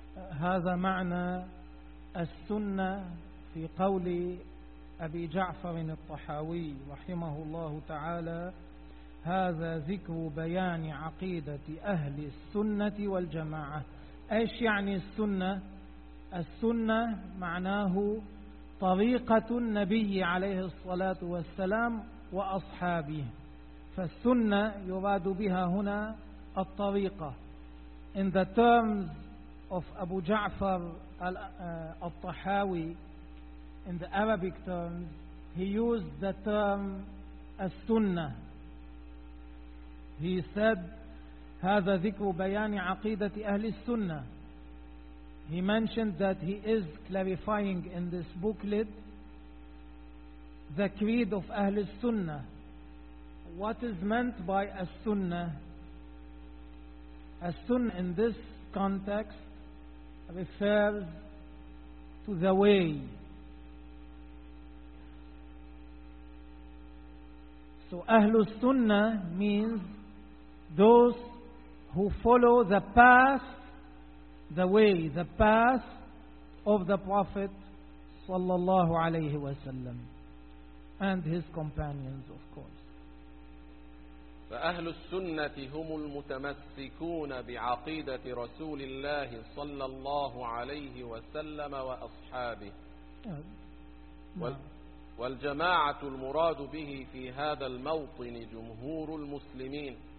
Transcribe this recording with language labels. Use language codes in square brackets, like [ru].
[ar] هذا معنى السنة في قول أبي جعفر الطحاوي رحمه الله تعالى: هذا ذكر بيان عقيدة أهل السنة والجماعة. أيش يعني السنة؟ السنة معناه طريقة النبي عليه الصلاة والسلام وأصحابه، فالسنة يراد بها هنا الطريقة. [en] In the terms of أبو جعفر الطحاوي, in the Arabic terms, he used the term as-sunnah. He said, [ar] هذا ذكر بيان عقيدة أهل السنة. [en] He mentioned that he is clarifying in this booklet the creed of أهل السنة. What is meant by as-sunnah? As-sunnah in this context refers to the way. So Ahlus Sunnah means those who follow the path, the way, the path of the Prophet sallallahu alayhi wa sallam and his companions, of course. [ar] فَأَهْلُ السُّنَّةِ هُمُ الْمُتَمَسِّكُونَ بِعَقِيدَةِ رَسُولِ اللَّهِ صَلَّى اللَّهُ عَلَيْهِ وَسَلَّمَ وَأَصْحَابِهِ والجماعة المراد به في هذا الموطن جمهور المسلمين.